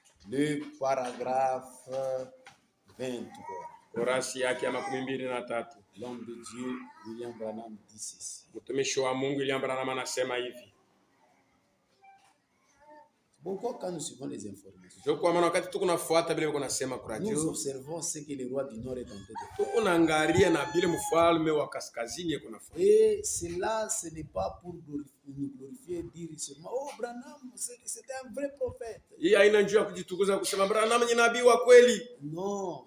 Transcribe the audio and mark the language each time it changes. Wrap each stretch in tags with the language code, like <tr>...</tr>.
<fr>Le paragraphe 23.</fr> <sw>Korasi yake ya 23.</sw> <fr>L'homme de Dieu, William Branham, dit ceci.</fr> <sw>Mtumishi wa Mungu William Branham anasema hivi.</sw> <fr>Pourquoi quand nous suivons les informations,</fr> <sw>Jo kwa maana wakati tuko nafuata vile kunasema kwa</sw> <fr>nous</fr> <sw>radio,</sw> <fr>observons ce que le roi du Nord est en train de faire.</fr> <sw>tuko naangalia na vile mfalme wa kaskazini yako nafanya.</sw> <fr>Et cela, ce n'est pas pour nous glorifier, dire seulement, oh Branham, c'était un vrai prophète.</fr> <sw>Hii haina njia ya kujitukuza kusema Branham ni nabii wa kweli.</sw> <fr>Non.</fr>